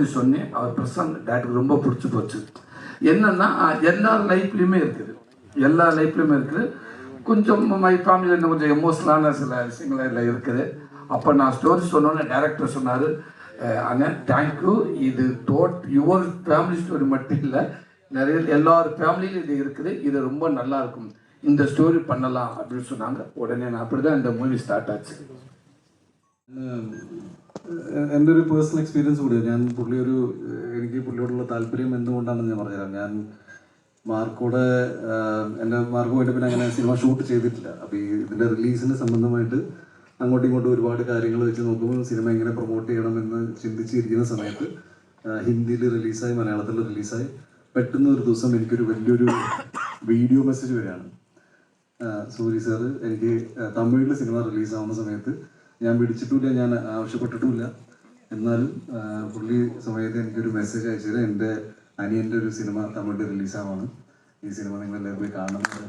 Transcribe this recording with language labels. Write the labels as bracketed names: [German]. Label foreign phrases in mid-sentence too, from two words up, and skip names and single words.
[Tamil] சொன்னேன் அவர் பிரசாந்த் டேரக்டருக்கு ரொம்ப பிடிச்சி போச்சு என்னென்னா எல்லா லைஃப்லேயுமே இருக்குது கொஞ்சம் [English] my familyil [Tamil] கொஞ்சம் எமோஷனலான சில விஷயங்கள் இருக்குது அப்போ நான் ஸ்டோரி சொன்னோன்னே டேரக்டர் சொன்னார் அண்ணா தேங்க்யூ இது [English] your family story [Tamil] மட்டும் இல்லை நிறைய எல்லார் ஃபேமிலியிலும் இது இருக்குது இது ரொம்ப நல்லா இருக்கும் இந்த ஸ்டோரி பண்ணலாம் அப்படின்னு சொன்னாங்க உடனே நான் அப்படி தான் இந்த [English] movie start [Tamil] ആச்சு [Malayalam] എൻ്റെ ഒരു പേഴ്സണൽ എക്സ്പീരിയൻസ് കൂടി എനിക്ക് പുള്ളിയോടുള്ള താല്പര്യം എന്തുകൊണ്ടാണെന്ന് ഞാൻ പറഞ്ഞുതരാം ഞാൻ എൻ്റെ മാർക്കോയിട്ട് പിന്നെ അങ്ങനെ സിനിമ ഷൂട്ട് ചെയ്തിട്ടില്ല അപ്പോൾ ഇതിൻ്റെ റിലീസിന് സംബന്ധമായിട്ട് അങ്ങോട്ടും ഇങ്ങോട്ടും ഒരുപാട് കാര്യങ്ങൾ വെച്ച് നോക്കുമ്പോൾ സിനിമ എങ്ങനെ പ്രൊമോട്ട് ചെയ്യണമെന്ന് ചിന്തിച്ചിരിക്കുന്ന സമയത്ത് ഹിന്ദിയിൽ റിലീസായി മലയാളത്തിൽ റിലീസായി പെട്ടെന്ന് ഒരു ദിവസം എനിക്കൊരു വലിയൊരു വീഡിയോ മെസ്സേജ് വരികയാണ് സൂരി സാറ് എനിക്ക് തമിഴിൽ സിനിമ റിലീസാവുന്ന സമയത്ത് ഞാൻ പിടിച്ചിട്ടില്ല ഞാൻ ആവശ്യപ്പെട്ടിട്ടുമില്ല എന്നാലും പുള്ളി സമയത്ത് എനിക്കൊരു മെസ്സേജ് അയച്ചത് എൻ്റെ അനിയൻ്റെ ഒരു സിനിമ തമിഴിൽ റിലീസാവാണ് ഈ സിനിമ നിങ്ങളെല്ലാവരും പോയി കാണണം